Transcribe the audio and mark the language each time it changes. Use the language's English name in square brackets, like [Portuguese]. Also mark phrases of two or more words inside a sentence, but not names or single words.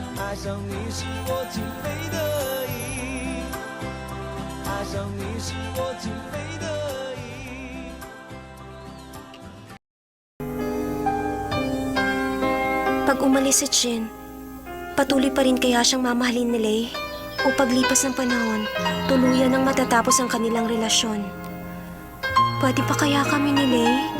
[Chinese] 爱上你是我情非得已，爱上你是我情非得已。 [Filipino] Pag umalis si Chin, patuloy pa rin kaya siyang mamahalin ni Lei? O paglipas ng panahon, tuluyan nang matatapos ang kanilang relasyon? Pwede pa kaya kami ni Lei?